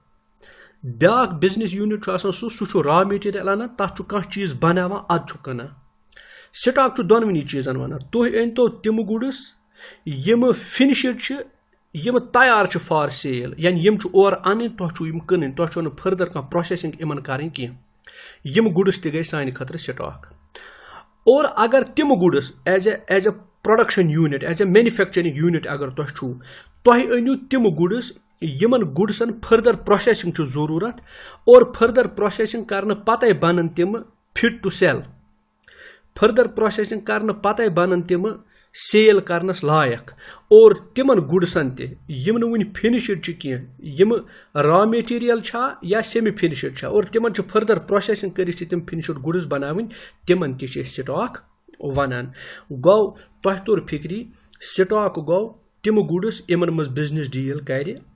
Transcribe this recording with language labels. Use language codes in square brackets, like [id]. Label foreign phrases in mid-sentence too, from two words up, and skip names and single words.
[ks] بیاکھ [en] business unit [ks] چھُ آسان سُہ چھُ [en] raw material [ks] انان تتھ چھُ کانٛہہ چیٖز بناوان ادٕ چھُ کٕنان سٹاک چھُ دۄنوٕنی چیٖزن ونان تُہۍ أنۍتو تِم گُڈس یِم فِنشڈ چھِ یِم تیار چھِ [en] for sale [ks] یعنی یِم چھِ اورٕ اَنٕنۍ تۄہہِ چھُو یِم کٕنٕنۍ تۄہہِ چھو نہٕ فٔردر کانٛہہ پروسیسنگ یِمن کرٕنۍ کینٛہہ یِم گُڈس تہِ گٔے سانہِ خٲطرٕ سٹاک اور اگر تِم گُڈس [en] as a production unit as a manufacturing unit [ks] اگر تۄہہِ چھُو تۄہہِ أنِو تِم گُڈس یِمن گُڈسن [en] further processing [ks] چھُ ضروٗرت اور [en] further processing [ks] کرنہٕ پتے بنن تِم [en] fit to sell further processing [ks] کرنہٕ پتے بنن تِم سیل کرنس لایق اور تِمن گُڈسن تہِ یِم نہٕ وُنہِ فِنشڈ چھِ کینٛہہ یِم [en] raw material [ks] چھا یا [en] semi finished [ks] چھا اور تِمن چھِ [en] further processing [ks] کٔرِتھ چھِ تِم [en] finished goods [ks] بناوٕنۍ تِمن تہِ چھِ أسۍ سٹاک ونان گوٚو تۄہہِ توٚر فِکری سٹاک گوٚو تِم گُڈس یِمن منٛز [en] business deal [ks] کرِ